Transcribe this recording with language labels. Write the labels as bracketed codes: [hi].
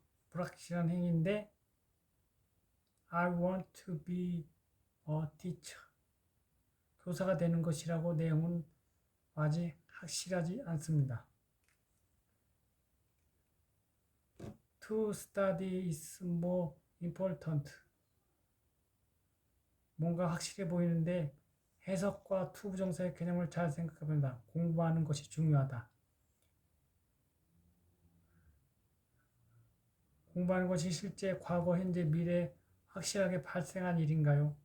[ko] 불확실한 행위인데 [en] I want to be a teacher. [ko] 교사가 되는 것이라고 내용은 아직 확실하지 않습니다. [en] To study is more important. [ko] 뭔가 확실해 보이는데 해석과 to 부정사의 개념을 잘 생각해본다. 공부하는 것이 중요하다. 공부하는 것이 실제 과거, 현재, 미래에 확실하게 발생한 일인가요?